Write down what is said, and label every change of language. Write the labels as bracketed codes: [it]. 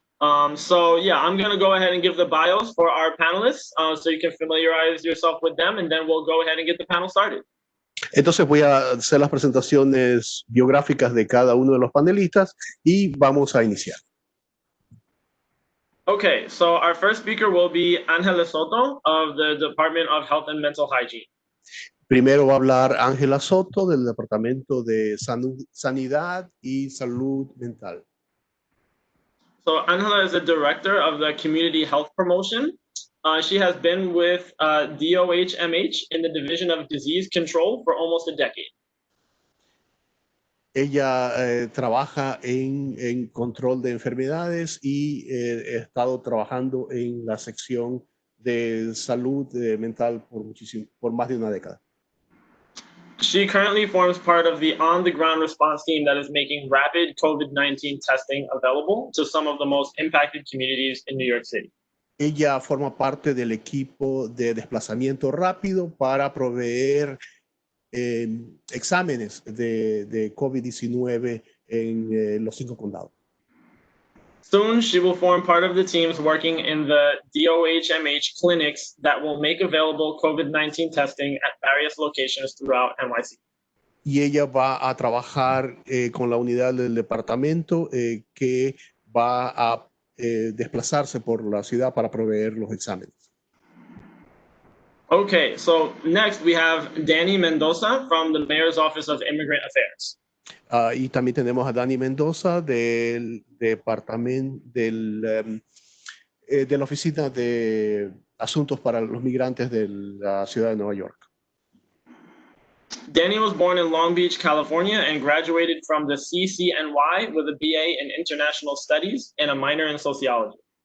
[en] So yeah, I'm gonna go ahead and give the bios for our panelists, so you can familiarize yourself with them, and then we'll go ahead and get the panel started. [es] Entonces voy a hacer las presentaciones biográficas de cada uno de los panelistas y vamos a iniciar. [en] Okay, so our first speaker will be Ángela Soto of the Department of Health and Mental Hygiene. [es] Primero va a hablar Ángela Soto del Departamento de Sanidad y Salud Mental. [en] So Ángela is the director of the Community Health Promotion. She has been with DOH-MH in the Division of Disease Control for almost a decade. [es] Ella trabaja en control de enfermedades y ha estado trabajando en la sección de salud mental por más de una década. [en] She currently forms part of the on-the-ground response team that is making rapid COVID-19 testing available to some of the most impacted communities in New York City. [es] Ella forma parte del equipo de desplazamiento rápido para proveer exámenes de COVID-19 en los 5 condados. [en] Soon, she will form part of the teams working in the DOH-MH clinics that will make available COVID-19 testing at various locations throughout NYC. [es] Y ella va a trabajar con la unidad del departamento que va a desplazarse por la ciudad para proveer los exámenes. [en] Okay, so next we have Danny Mendoza from the Mayor's Office of Immigrant Affairs. [es] Y también tenemos a Dani Mendoza del departamento de la Oficina de Asuntos para los Migrantes de la Ciudad de Nueva York. [en] Danny was born in Long Beach, California, and graduated from the CCNY with a BA in International Studies and a minor in Sociology.